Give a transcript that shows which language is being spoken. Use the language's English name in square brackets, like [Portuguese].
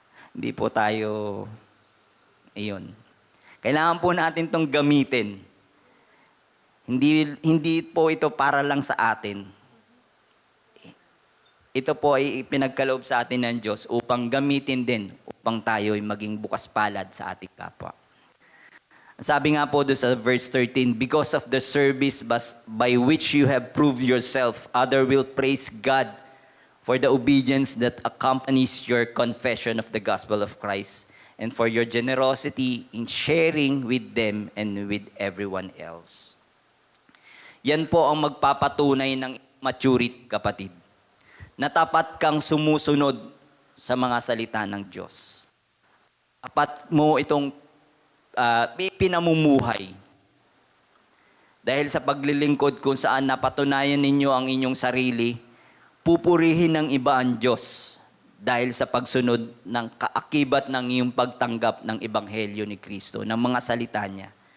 [Filipino] Hindi po tayo, iyon. Kailangan po natin tong gamitin. Hindi po ito para lang sa atin. Ito po ay pinagkaloob sa atin ng Diyos upang gamitin din, upang tayo ay maging bukas palad sa ating kapwa. Sabi nga po doon sa [English] verse 13, because of the service by which you have proved yourself, others will praise God for the obedience that accompanies your confession of the gospel of Christ and for your generosity in sharing with them and with everyone else. [Filipino] Yan po ang magpapatunay ng maturity, kapatid. Na tapat kang sumusunod sa mga salita ng Diyos. Tapat mo itong pinamumuhay. Dahil sa paglilingkod kung saan napatunayan ninyo ang inyong sarili, pupurihin ng iba ang Diyos dahil sa pagsunod ng kaakibat ng iyong pagtanggap ng Ebanghelyo ni Kristo, ng mga salita niya.